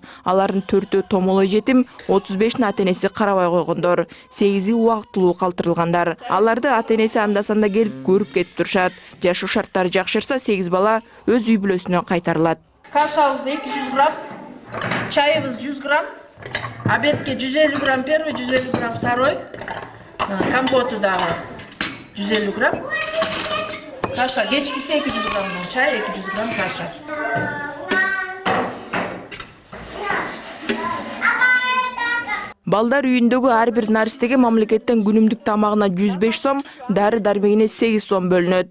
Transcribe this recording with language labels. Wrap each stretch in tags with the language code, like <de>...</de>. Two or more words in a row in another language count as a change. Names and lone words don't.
<ky>Алардын 4-өө томолой жетим, 35 ата-энеси карабай койгондор, 8 убактылуу калтырылгандар. Аларды ата-энеси анда-санда келип көрүп кетип турушат. Жашоо шарттары жакшырса 8 бала өз үй бүлөсүнө кайтарылат. Кашабыз 200 грамм, чайыбыз 100 грамм, обедке 150 грамм первый, 150 грамм второй, компоту дагы 150 грамм, каша, кечкиси 200 грамм чай, 200 грамм каша. Балдар үйүндөгү ар бир наристеге мамлекеттен күнүмдүк тамагына 105 сом, дары-дармегине 8 сом бөлүнөт.</ky>